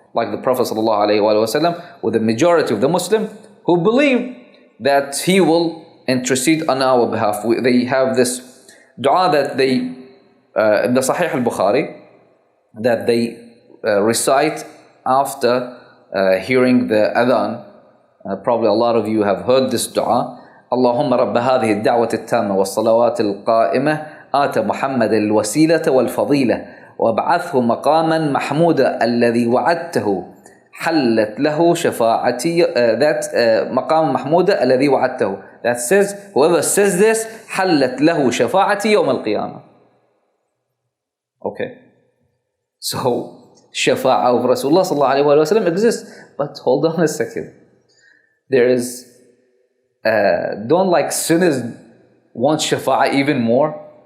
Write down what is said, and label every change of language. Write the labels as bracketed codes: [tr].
[en] Like the Prophet ﷺ, with the majority of the Muslim who believe that he will intercede on our behalf. They have this dua that they, in the Sahih al-Bukhari, that they recite after hearing the adhan. Probably a lot of you have heard this dua. [ar] Allahumma rabba hadhihi ad-da'wati at-tamma was-salawati al-qa'imah آت محمد الوسيلة والفضيلة وابعثه مقاما محمودا الذي وعدته حلت له شفاعتي مقام محمودا الذي وعدته. [en] That says, whoever says this, [ar] حلت له شفاعتي يوم القيامة. [en] Okay. So, shafa'a of Rasulullah sallallahu alayhi wa sallam exists. But hold on a second. There is, don't like sinners want shafa'a even more?